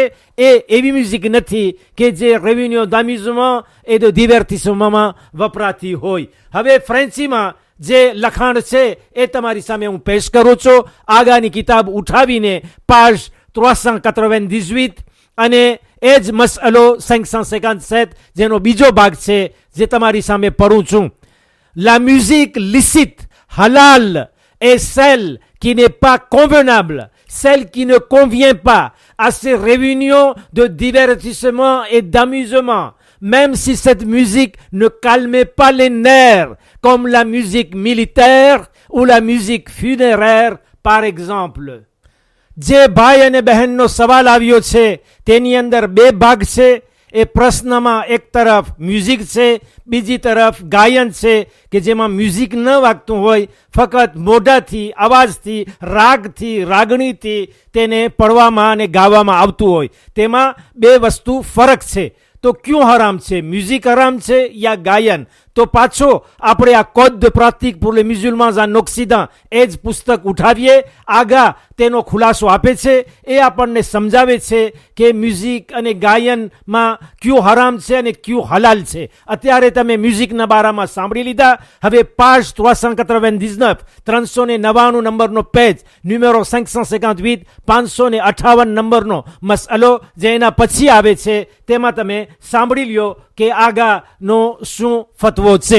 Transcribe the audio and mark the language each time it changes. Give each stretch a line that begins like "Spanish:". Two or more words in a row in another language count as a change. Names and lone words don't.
Gujarati: એ એવી મ્યુઝિક નથી કે જે રેવિન્યો દામિઝમાં એ તો divertissement વપરાતી હોય. હવે ફ્રેન્ચીમાં જે લખાણ છે એ તમારી સામે હું પેશ કરું છું. આગળની કિતાબ ઉઠાવીને પાજ 398 અને એ જ મસઅલો 557 જેનો બીજો ભાગ છે જે તમારી સામે પઢું છું.
French: La musique licite, halal, est celle qui n'est pas convenable, celle qui ne convient pas à ces réunions de divertissement et d'amusement, même si cette musique ne calmait pas les nerfs, comme la musique militaire ou la musique funéraire, par exemple.
Gujarati: જે ભાઈ અને બહેનનો સવાલ આવ્યો છે તેની અંદર બે ભાગ છે. એ પ્રશ્નમાં એક તરફ મ્યુઝિક છે, બીજી તરફ ગાયન છે કે જેમાં મ્યુઝિક ન વાગતું હોય, ફક્ત મોઢાથી, અવાજથી, રાગથી, રાગણીથી તેને પડવામાં અને ગાવામાં આવતું હોય. તેમાં બે વસ્તુ ફરક છે. તો ક્યું હરામ છે, મ્યુઝિક હરામ છે યા ગાયન? તો પાછો આપણે આ કોડ
French: de pratique pour les musulmans en Occident
Gujarati: એ જ પુસ્તક ઉઠાવીએ. આગા તેનો ખુલાસો આપે છે. એ આપણને સમજાવે છે કે મ્યુઝિક અને ગાયનમાં ક્યું હરામ છે અને ક્યું હલાલ છે. અત્યારે તમે મ્યુઝિકના બારામાં સાંભળી લીધા. હવે પાજ 399 399 નંબરનો પેજ, ન્યુમેરો 558 558 નંબરનો મસઅલો જે એના પછી આવે છે તેમાં તમે સાંભળી લ્યો કે આગાનો શું ફતવો છે.